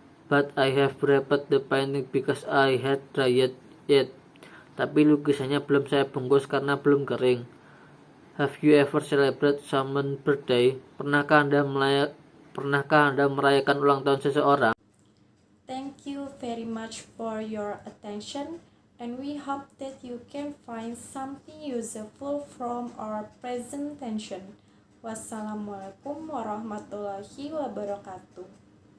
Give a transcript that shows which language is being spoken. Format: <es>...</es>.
<en>But I have prepared the painting because I had dried it.</en> <id>Tapi lukisannya belum saya bungkus karena belum kering.</id> <en>Have you ever celebrated someone's birthday?</en> <id>Pernahkah Anda merayakan ulang tahun seseorang?</id> <en>Thank you very much for your attention, and we hope that you can find something useful from our presentation. Wassalamualaikum warahmatullahi wabarakatuh.</en>